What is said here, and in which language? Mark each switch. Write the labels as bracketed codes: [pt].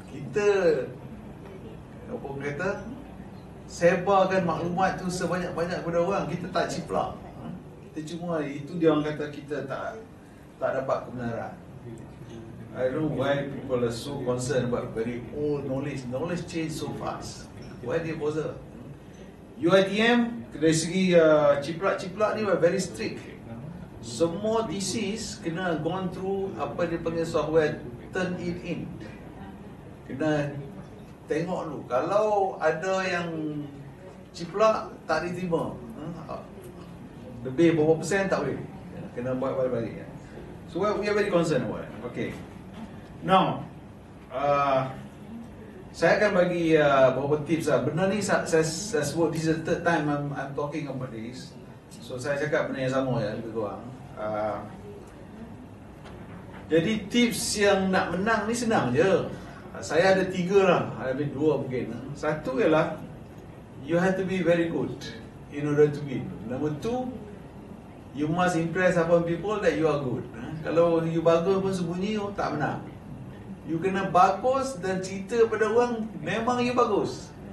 [ms] Kita apa kata, sebarkan maklumat tu sebanyak-banyak kepada orang. Kita tak ciplak. Kita cuma itu dia orang kata kita tak dapat kebenaran. [en] I don't know why people are so concerned about very old knowledge. Knowledge change so fast. Why they bother? UiTM [ms] dari segi ciplak-ciplak ni [en] very strict. [ms] Semua [en] thesis [ms] kena [en] gone through [ms] apa dia panggil [en] software turn it in. [ms] Kena tengok dulu. Kalau ada yang ciplak tak diterima. Lebih berapa persen tak boleh. Kena buat balik-balik. [en] So we are very concerned about it. Okay. Now, [ms] saya akan bagi beberapa tips lah. Benda ni saya sebut, [en] this is the third time I'm talking about this. [ms] So saya cakap benda yang sama ya, lebih kurang. Jadi tips yang nak menang ni senang je. Saya ada 3 lah, ada 2 mungkin. Satu ialah, [en] you have to be very good in order to win. Number 2, you must impress upon people that you are good. [ms] Kalau you bagus pun sembunyi, tak menang. You kena bagus dan cerita pada orang memang you bagus.